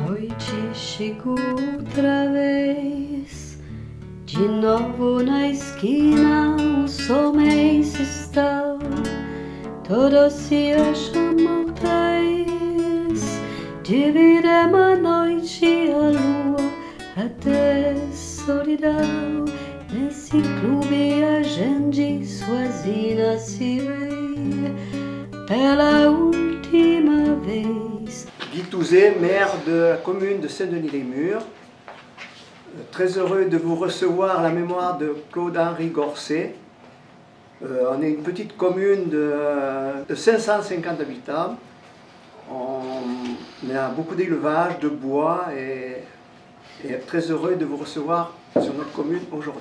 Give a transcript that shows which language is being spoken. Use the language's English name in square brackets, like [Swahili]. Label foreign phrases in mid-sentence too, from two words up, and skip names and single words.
[Portuguese] noite chego outra vez, de novo na esquina os homens estão, todos se acham mortais, dividem a noite e a lua até solidão. Nesse clube a gente sozinha se vê pela última vez. [French] Guy Touzé, maire de la commune de Saint-Denis-les-Murs. Très heureux de vous recevoir à la mémoire de Claude-Henri Gorcet. On est une petite commune de 550 habitants. On a beaucoup d'élevage, de bois et très heureux de vous recevoir sur notre commune aujourd'hui.